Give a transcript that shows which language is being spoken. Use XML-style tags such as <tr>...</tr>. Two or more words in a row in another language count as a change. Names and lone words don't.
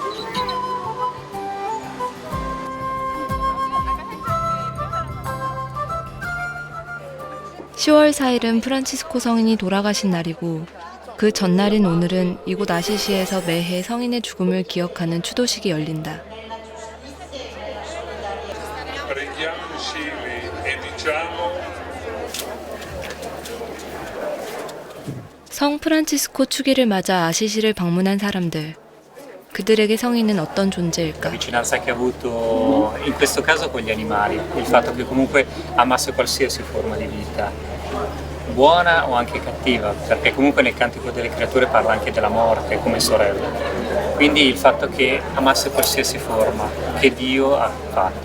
<ko>(10월 4일은) 프란치스코 성인이 돌아가신 날이고 그 전날인 오늘은 이곳 아시시에서 매해 성인의 죽음을 기억하는 추도식이 열린다.</ko> <it>Preghiamo insieme e diciamo</it> <ko>성 프란치스코 축일을 맞아 아시시를 방문한 사람들. 그들에게 성인은 어떤 존재일까?</ko> <it>La vicinanza che ha avuto in questo caso con gli animali, il fatto che comunque amasse qualsiasi forma di vita, buona o anche cattiva, perché comunque nel Cantico delle Creature parla anche della morte come sorella. Quindi il fatto che amasse qualsiasi forma che Dio ha fatto.</it>